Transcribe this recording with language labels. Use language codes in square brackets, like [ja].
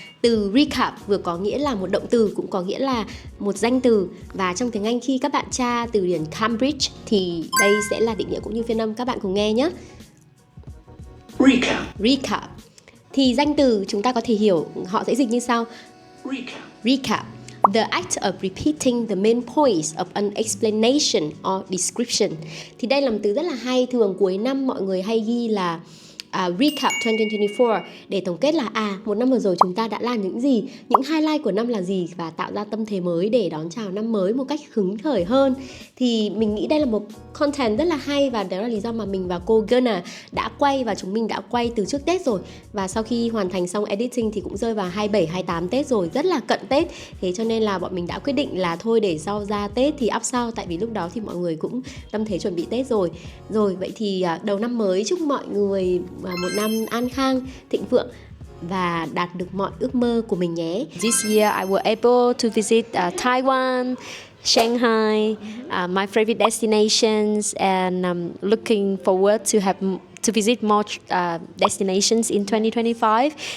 [vi] Từ recap vừa có nghĩa là một động từ, cũng có nghĩa là một danh từ. Và trong tiếng Anh khi các bạn tra từ điển Cambridge thì đây sẽ là định nghĩa cũng như phiên âm. Các bạn cùng nghe nhé. Recap. Thì danh từ chúng ta có thể hiểu, họ sẽ dịch như sau. Recap. [en] The act of repeating the main points of an explanation or description. [vi] Thì đây là một từ rất là hay. Thường cuối năm mọi người hay ghi là recap 2024 để tổng kết là một năm vừa rồi chúng ta đã làm những gì, những highlight của năm là gì, và tạo ra tâm thế mới để đón chào năm mới một cách hứng khởi hơn. Thì mình nghĩ đây là một content rất là hay, và đó là lý do mà mình và cô Gerna đã quay, và chúng mình đã quay từ trước Tết rồi, và sau khi hoàn thành xong editing thì cũng rơi vào 27, 28 Tết rồi, rất là cận Tết. Thế cho nên là bọn mình đã quyết định là thôi để sau ra Tết thì up sau, tại vì lúc đó thì mọi người cũng tâm thế chuẩn bị Tết rồi. Vậy thì đầu năm mới chúc mọi người một năm an khang, thịnh vượng và đạt được mọi ước mơ của mình nhé. [en] This year I was able to visit Taiwan, Shanghai, my favorite destinations, and looking forward to visit more destinations in 2025.